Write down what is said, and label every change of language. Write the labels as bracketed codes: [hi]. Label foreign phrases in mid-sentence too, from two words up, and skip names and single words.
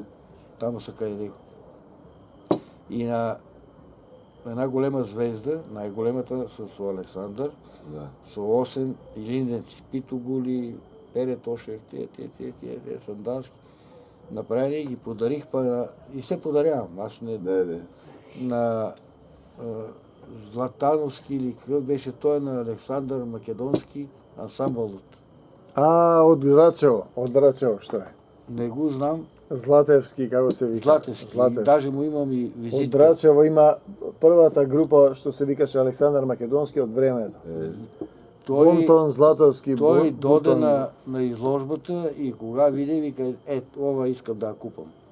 [mk] Таму са кај него. И на една голема звезда, најголемата со Александар, Да. со 8 илинденци, Питогули, Пере Тошев, тие Сандански, направени и ги подарих, [bg] и се подарявам. Аз не, Да. на Златановски или какъв беше той, на Александър Македонски ансамбъл. [mk] Од Драчево, што е? Не го знам. Златевски, како се вика? Златевски. Даже му имам и Од визитка. Драчево има првата група што се викаше Александар Македонски од времето. Бонтон Златовски. [bg] Той доде на изложбата и кога види, вика, ова искам да я купам.